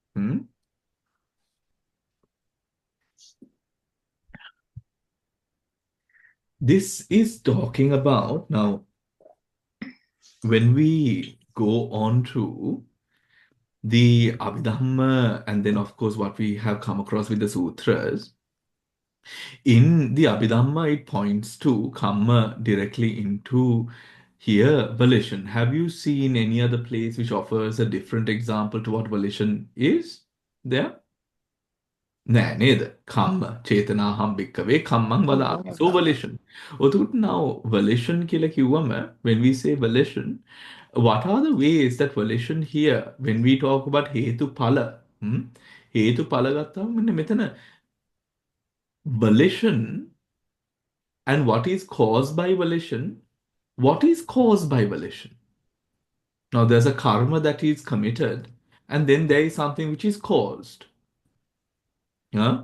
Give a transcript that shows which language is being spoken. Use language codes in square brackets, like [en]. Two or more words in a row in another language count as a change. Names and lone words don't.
[en] This is talking about, now, when we go on to the Abhidhamma, and then of course what we have come across with the sutras, in the Abhidhamma it points to Kamma directly into here volition. Have you seen any other place which offers a different example to what volition is there? [si] නෑ නේද? [pi] කම්ම චේතනාහම් භික්කවේ කම්මං වදාමි. [en] So volition. ඔතකොට now volition [si] කියලා කිව්වම [en] when we say volition, what are the ways that volition here when we talk about [si] හේතුඵල හේතුඵල ගත්තාම මෙන්න මෙතන [en] volition and what is caused by volition, what is caused by volition? Now there's a karma that is committed and then there is something which is caused. Yeah?